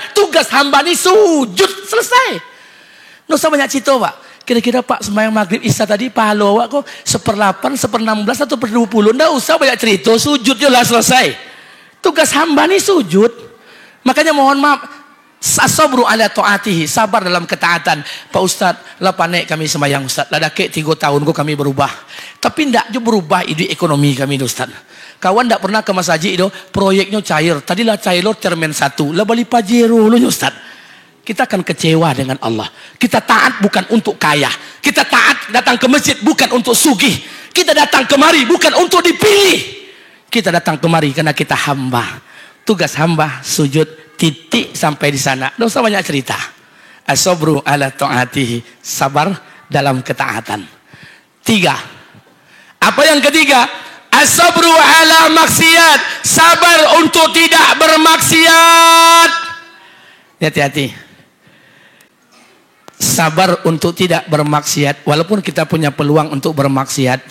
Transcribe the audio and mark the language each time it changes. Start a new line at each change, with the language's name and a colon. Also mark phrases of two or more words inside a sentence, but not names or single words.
Indonesian: Tugas hamba ini sujud. Selesai. Nggak usah banyak cerita, Pak. Kira-kira Pak sembahyang maghrib isya tadi pahala awak kok 1/8, 1/16 atau 1/20. Nggak usah banyak cerita, sujud jelas selesai. Tugas hamba ini sujud. Makanya mohon maaf,
Arabic: صبر على طاعته,
Indonesian: sabar dalam ketaatan.
Minangkabau: Pak Ustadz, lah panek kami sembahyang Ustadz, lah dakek 3 tahun kok kami berubah. Tapi ndak juga berubah ide ekonomi kami Ustadz. Kawan ndak pernah ke masjid itu, proyeknya cair. Tadilah cair lo termen 1, lah balik pajero lo Ustadz.
Indonesian: Kita akan kecewa dengan Allah. Kita taat bukan untuk kaya. Kita taat datang ke masjid bukan untuk sugih. Kita datang kemari bukan untuk dipilih. Kita datang kemari karena kita hamba. Tugas hamba sujud, titik sampai di sana. Tidak usah banyak cerita.
Arabic: الصبر على طاعته,
Indonesian: sabar dalam ketaatan. 3. Apa yang ketiga?
Arabic: الصبر على المعصية,
Indonesian: sabar untuk tidak bermaksiat. Hati-hati. Sabar untuk tidak bermaksiat walaupun kita punya peluang untuk bermaksiat.